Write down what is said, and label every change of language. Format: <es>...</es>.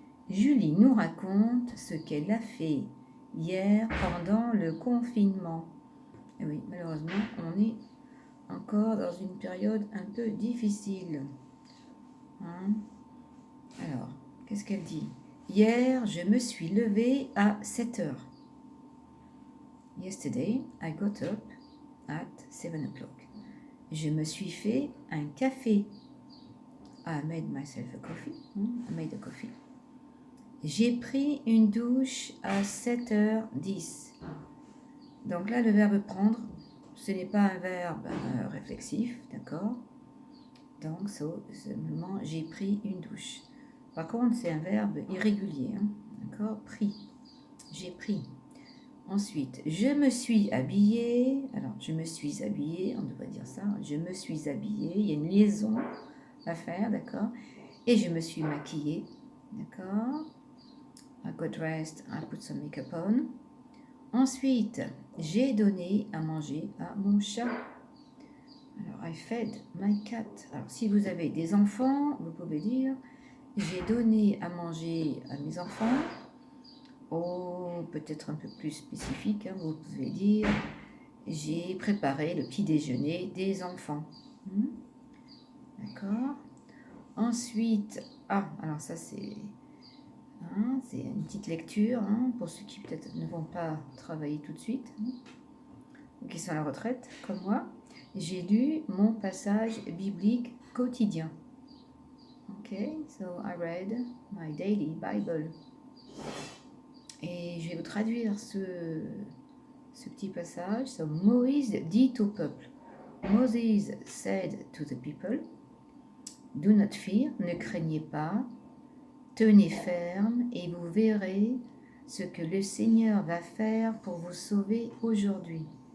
<fr>Julie nous raconte ce qu'elle a fait hier pendant le confinement. Et oui, malheureusement, on est encore dans une période un peu difficile. Alors, qu'est-ce qu'elle dit? Hier, je me suis levée à 7 heures.</fr> <en>Yesterday, I got up at 7 o'clock.</en> <fr>Je me suis fait un café.</fr> <en>I made myself a coffee. I made a coffee.</en> <fr>J'ai pris une douche à 7h10. Donc là, le verbe prendre, ce n'est pas un verbe réflexif, d'accord? Donc, simplement, j'ai pris une douche. Par contre, c'est un verbe irrégulier, d'accord? Pris. J'ai pris. Ensuite, je me suis habillée. Alors, je me suis habillée, on devrait dire ça. Je me suis habillée. Il y a une liaison à faire, d'accord? Et je me suis maquillée, d'accord?</fr> <en>I got dressed, I put some makeup on.</en> <fr>Ensuite, j'ai donné à manger à mon chat. Alors,</fr> <en>I fed my cat.</en> <fr>Alors, si vous avez des enfants, vous pouvez dire j'ai donné à manger à mes enfants. Ou peut-être un peu plus spécifique, vous pouvez dire j'ai préparé le petit déjeuner des enfants. D'accord. Ensuite, alors ça c'est une petite lecture pour ceux qui peut-être ne vont pas travailler tout de suite, ou qui sont à la retraite comme moi. J'ai lu mon passage biblique quotidien.</fr> <en>Ok, so I read my daily Bible.</en> <fr>Et je vais vous traduire ce petit passage. So, Moïse dit au peuple.</fr> <en>Moses said to the people, do not fear,</en> <fr>ne craignez pas, tenez ferme et vous verrez ce que le Seigneur va faire pour vous sauver aujourd'hui.</fr>